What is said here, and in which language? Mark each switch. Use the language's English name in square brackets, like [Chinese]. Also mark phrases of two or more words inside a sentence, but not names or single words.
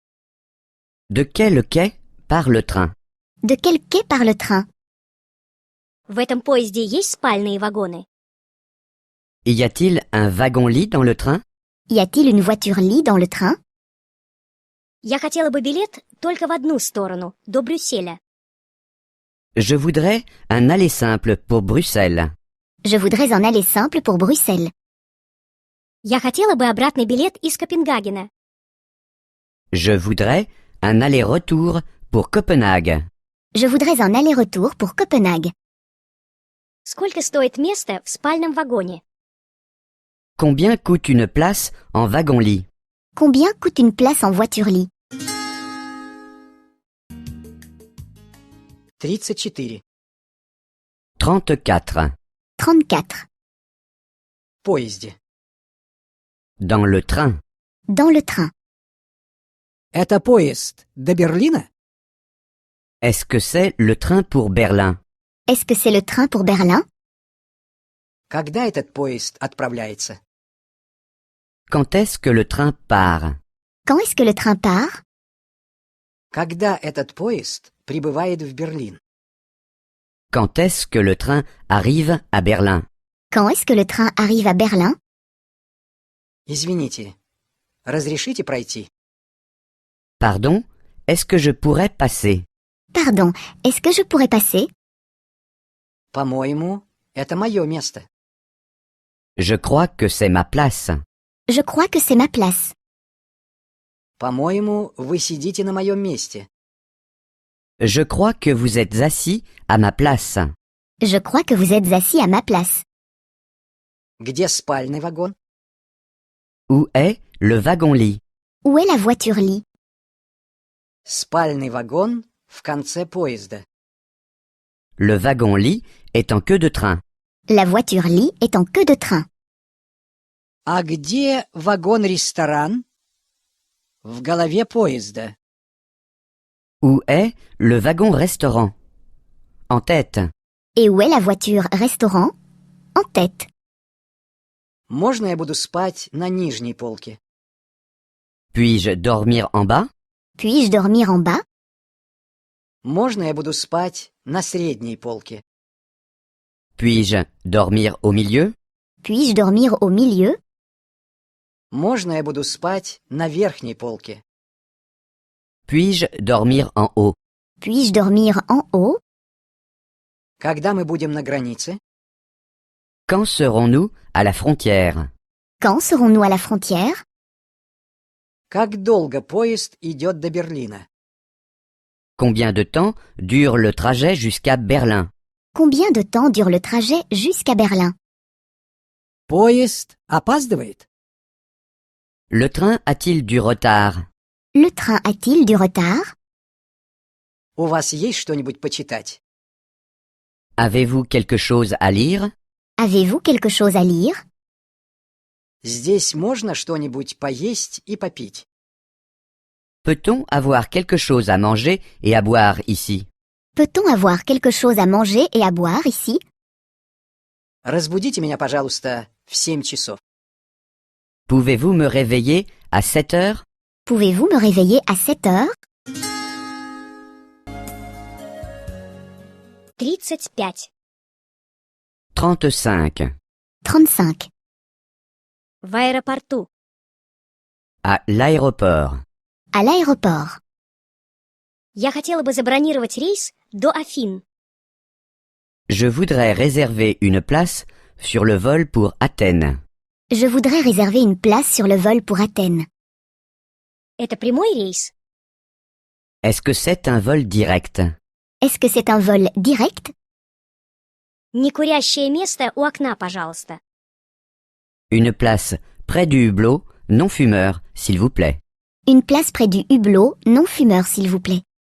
[French] De quel quai part le train? De quel quai part le train? [Russian] В этом поезде есть спальные вагоны? [French] Y a-t-il un wagon-lit dans le train? Y a-t-il une voiture-lit dans le train? [Russian] Я хотела бы билет только в одну сторону, до Брюсселя. [French] Je voudrais un aller simple pour Bruxelles. Je voudrais un aller simple pour Bruxelles. [Russian] Я хотела бы обратный билет из Копенгагена. [French] Je voudrais un aller-retour pour Copenhague. Je voudrais un aller-retour pour Copenhague. [Russian] Сколько стоит место в спальном вагоне? [French] Combien coûte une place en wagon-lit? Combien coûte une place en voiture-lit? 34. 34. 34. [Russian] В поезде. [French] Dans le train. Dans le train. [Russian] Это поезд до Берлина? [French] Est-ce que c'est le train pour Berlin? Est-ce que c'est le train pour Berlin? [Russian] Когда этот поезд отправляется? [French] Quand est-ce que le train part? Quand est-ce que le train part? [Russian] Когда этот поезд прибывает в Берлин? [French] Quand est-ce que le train arrive à Berlin? Quand est-ce que le train arrive à Berlin? [Russian] Извините, разрешите пройти? [French] Pardon, est-ce que je pourrais passer? Pardon, est-ce que je pourrais passer? [Russian] По-моему, это мое место. [French] Je crois que c'est ma place. Je crois que c'est ma place. [Russian] По-моему, вы сидите на моем месте. [French] Je crois que vous êtes assis à ma place. Je crois que vous êtes assis à ma place. [Russian] Где спальный вагон? [French] Où est le wagon-lit? Où est la voiture-lit? [Russian] Спальный вагон в конце поезда. [French] Le wagon-lit est en queue de train. La voiture-lit est en queue de train. [Russian] А где вагон-ресторан? В голове поезда. [French] Où est le wagon-restaurant? En tête. Et où est la voiture restaurant? En tête. [Russian] Можно я буду спать на нижней полке? [French] Puis-je dormir en bas? Puis-je dormir en bas? [Russian] Можно я буду спать на средней полке? [French] Puis-je dormir au milieu? Puis-je dormir au milieu? [Russian] Можно я буду спать на верхней полке? [French] Puis-je dormir en haut? Puis-je dormir en haut? [Russian] Когда мы будем на границе? [French] Quand serons-nous à la frontière? Quand serons-nous à la frontière? [Russian] Как долго поезд идет до Берлина? [French] Combien de temps dure le trajet jusqu'à Berlin? Combien de temps dure le trajet jusqu'à Berlin? [Russian] Поезд опаздывает? [French] Le train a-t-il du retard? Le train a-t-il du retard? [Russian] У вас есть что-нибудь почитать? [French] Avez-vous quelque chose à lire? Avez-vous quelque chose à lire? [Russian] Здесь можно что-нибудь поесть и попить? [French] Peut-on avoir quelque chose à manger et à boire ici? Peut-on avoir quelque chose à manger et à boire ici? [Russian] Разбудите меня, пожалуйста, в 7 часов. [French] Pouvez-vous me réveiller à 7 heures? Pouvez-vous me réveiller à 7 heures? 35. 35. 35. [Russian] В аэропорту. [French] À l'aéroport. À l'aéroport. [Russian] Я хотела бы забронировать рейс до Афин. [French] Je voudrais réserver une place sur le vol pour Athènes. Je voudrais réserver une place sur le vol pour Athènes. [Russian] Это прямой рейс? [French] Est-ce que c'est un vol direct? Est-ce que c'est un vol direct? [Russian] Некурящее место у окна, пожалуйста. [French] Une place près du hublot, non fumeur, s'il vous plaît. Une place près du hublot, non fumeur, s'il vous plaît.